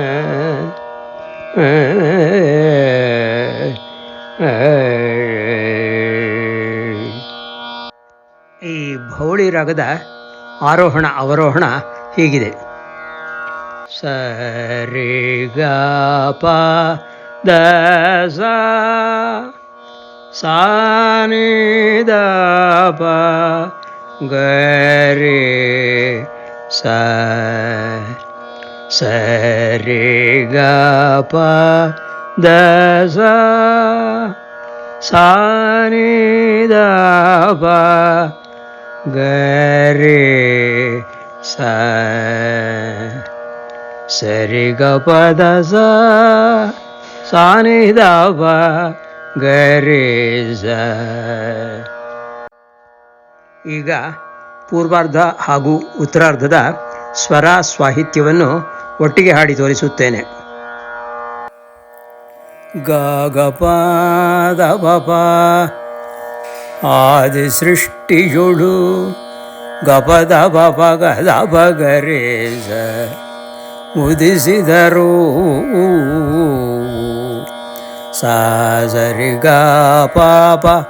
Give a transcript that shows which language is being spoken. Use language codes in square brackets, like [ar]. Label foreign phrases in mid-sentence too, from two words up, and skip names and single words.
[kn] ಈ ಭೌಳಿ ರಾಗದ ಆರೋಹಣ ಅವರೋಹಣ ಹೀಗಿದೆ. ಸರಿ ಗ ಪ ದ ಸ ಸಾ ನಿ ದ ಪ ಗ ರೇ ಸ ಸರಿ ಗ ಪ ದ ಸ ಸಾ ನಿ ದ ಪ ಗ ರೇ ಸ ಸರಿ ಗ ಪ ದ ಸ ಸಾ ನಿ ದ ಪ ಗ ರೇ ಸ. ಈಗ ಪೂರ್ವಾರ್ಧ ಹಾಗೂ ಉತ್ತರಾರ್ಧದ ಸ್ವರ ಸಾಹಿತ್ಯವನ್ನು ಒಟ್ಟಿಗೆ ಹಾಡಿ ತೋರಿಸುತ್ತೇನೆ. ಗ ಗ ಪ ದ ಪ ಪ ಆದಿ ಸೃಷ್ಟಿಯೊಳು ಗ ಪ ದ ಪ ಪ ಗ ದ ಪ ಗ ರೇ ಸ ಉದಿಸಿದರು ಸಾ ಸರಿ ಗ ಪ ಪ